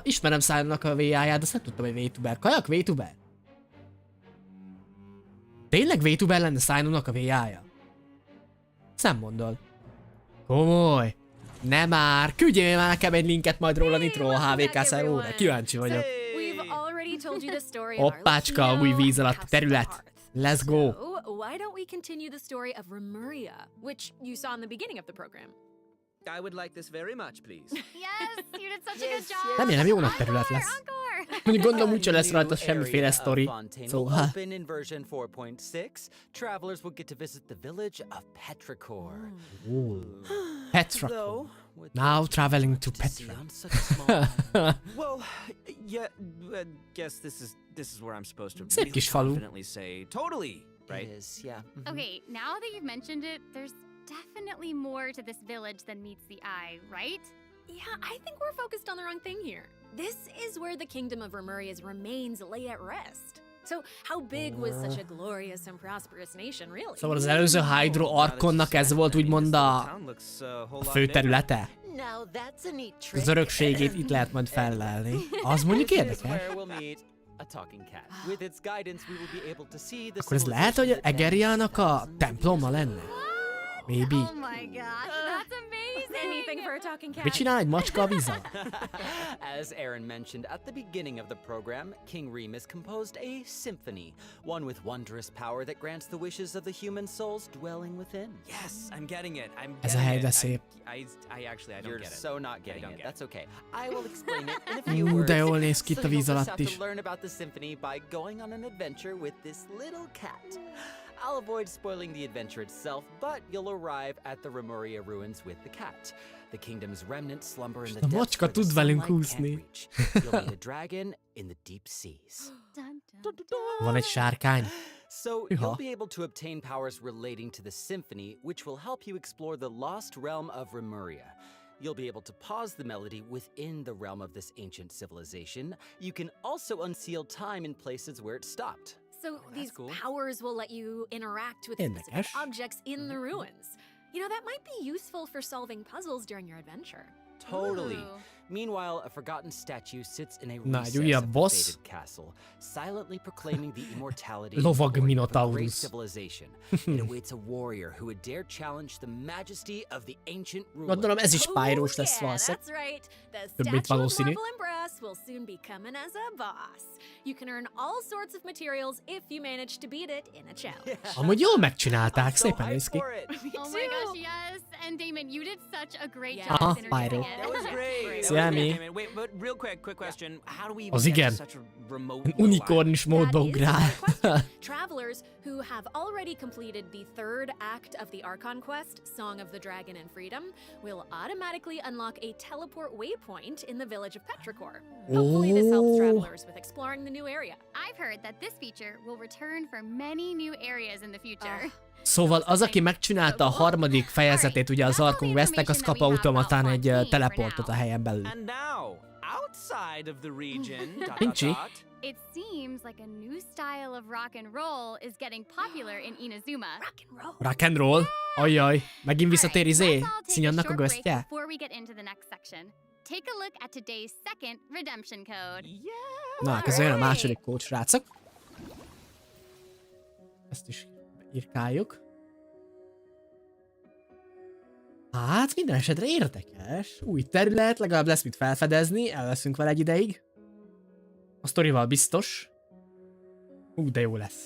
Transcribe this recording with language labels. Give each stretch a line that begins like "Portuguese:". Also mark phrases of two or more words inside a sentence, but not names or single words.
Hungarian: Ismerem Sino-nak a VA-ját, de azt nem tudtam, hogy VTuber. Kajak VTuber? Tényleg VTuber lenne Sino-nak a VA-ja? Nem mondod. Komoly. Nem már. Küldjél már nekem egy linket majd róla Nitro a HVK szervóra. Kíváncsi vagyok.
English: We've already told you the story of
Hungarian: Hoppácska, új víz alatti terület.
English: Let's go. So, why don't we continue the story of Remuria, which you saw in the beginning of the program? I would like this very much, please. Yes, you did such a good job.
Hungarian: Remélem jó nagy terület lesz. Mondjuk gondolom úgyse lesz rajta semmiféle sztori. Szóval...
English: Open in version 4.6, travelers will get to visit the village of Petrichor. Petra. Now traveling to Petra. Well, yeah, guess this is where I'm supposed to
Hungarian: Szép kis falu.
English: confidently say totally, right? It is, yeah. Okay, now that you've mentioned it, there's definitely more to this village than meets the eye, right? Yeah, I think we're focused on the wrong thing here. This is where the kingdom of Remuria's remains lay at rest. So, how big was such a glorious and prosperous nation, really?
Hungarian: Szóval az előző Hydro Arkonnak ez volt úgymond a fő területe.
English: Now that's a neat trick.
Hungarian: Az örökségét itt lehet majd fellelni. Az mondjuk érdekes. Akkor ez lehet, hogy Egeriának a temploma lenne?
English: Maybe. Oh my gosh, that's amazing! anything for a talking cat.
Hungarian: Mit csinál egy macska a vízzel?
English: As Aaron mentioned at the beginning of the program, King Remus composed a symphony, one with wondrous power that grants the wishes of the human souls dwelling within. Yes, I'm getting it.
Hungarian: Ez a hely de szép.
English: I don't You're get it. so not getting it. That's okay. I will explain it in a
Hungarian: Ú,
English: few words.
Hungarian: de jól néz ki itt a
English: So
Hungarian: víz
English: you'll just
Hungarian: alatt
English: have
Hungarian: is.
English: to learn about the symphony by going on an adventure with this little cat. I'll avoid spoiling the adventure itself, but you'll arrive at the Remuria ruins with the cat. The kingdom's remnants slumber in the
Hungarian: A
English: depths
Hungarian: macska
English: where the
Hungarian: tud velünk
English: sunlight can't
Hungarian: úszni.
English: reach. You'll meet a dragon in the deep seas.
Hungarian: Van egy sárkány.
English: So
Hungarian: Hűha.
English: you'll be able to obtain powers relating to the symphony, which will help you explore the lost realm of Remuria. You'll be able to pause the melody within the realm of this ancient civilization. You can also unseal time in places where it stopped. So these cool. powers will let you interact with specific
Hungarian: Érdekes.
English: objects in the ruins. You know, that might be useful for solving puzzles during your adventure. Totally. Ooh. Meanwhile, a forgotten statue sits in a
Hungarian: Na,
English: recess
Hungarian: egy újabb
English: of the
Hungarian: boss.
English: fated castle, silently proclaiming the immortality and
Hungarian: Lovag
English: glory of a
Hungarian: Minotaurus.
English: great civilization. It awaits a warrior who would dare challenge the majesty of the ancient rulers.
Hungarian: Gondolom ez is Spyros lesz
English: Yeah,
Hungarian: valószínűleg.
English: that's right. The
Hungarian: Több mint
English: statue of
Hungarian: valószínű.
English: marble and brass will soon be coming as a boss. You can earn all sorts of materials if you manage to beat it in a challenge.
Hungarian: Amúgy jól megcsinálták,
English: I'm so
Hungarian: szépen
English: hyped
Hungarian: néz ki.
English: for it. Oh my gosh, yes. And Damon, you did such a great Yeah. job
Hungarian: Aha,
English: introducing
Hungarian: Spyro.
English: it. That was great.
Hungarian: Szia,
English: That was
Hungarian: mi?
English: great, man. Wait, but real quick question. How do we even
Hungarian: Az
English: get to
Hungarian: igen.
English: such a remote
Hungarian: Unikorn is módba
English: That is a
Hungarian: ugrál.
English: good question. Travelers who have already completed the third act of the Archon quest, Song of the Dragon and Freedom, will automatically unlock a teleport waypoint in the village of Petrichor. Hopefully this helps Oh. travelers with exploring the new area. I've heard that this feature will return for many new areas in the future.
Hungarian: Szóval az, aki megcsinálta a harmadik fejezetét ugye az Archon Questnek, az kap automatán egy teleportot a helyen belül.
English: And now, outside of the region,
Hungarian: Pincsi.
English: It seems like a new style of rock and roll is getting popular in Inazuma. Rock and roll.
Hungarian: Ajjaj, megint visszatér
English: Alright,
Hungarian: izé,
English: let's all take a
Hungarian: Szinyannak a
English: short break
Hungarian: göztje.
English: before we get into the next section. Take a look at today's second redemption code.
Hungarian: Na, ez olyan a második kód, srácok. Ezt is írkáljuk. Hát, minden esetre érdekes. Új terület, legalább lesz mit felfedezni, el leszünk vele egy ideig. A sztorival biztos. De jó lesz.